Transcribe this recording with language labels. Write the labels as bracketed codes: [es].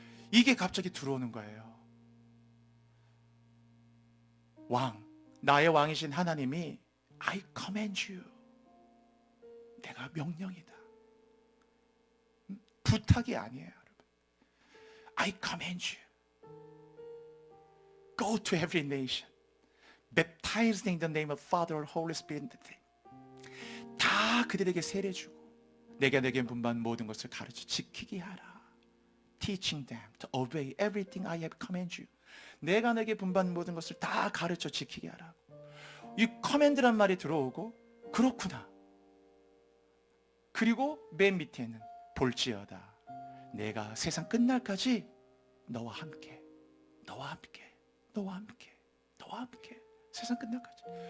[ko] 이게 갑자기 들어오는 거예요. 왕, 나의 왕이신 하나님이 [en] I command you. [ko] 내가 명령이다. 부탁이 아니에요, 여러분. [en] I command you. Go to every nation, baptized in the name of Father, Holy Spirit. [ko] 다 그들에게 세례 주고 내가 내게 분부한 모든 것을 가르쳐 지키게 하라. [en] Teaching them to obey everything I have commanded you. [ko] 내가 내게 분부한 모든 것을 다 가르쳐 지키게 하라. 이 커맨드란 말이 들어오고 그렇구나. 그리고 맨 밑에는 볼지어다. 내가 세상 끝날까지 너와 함께, 너와 함께, 너와 함께, 너와 함께, 세상 끝날까지.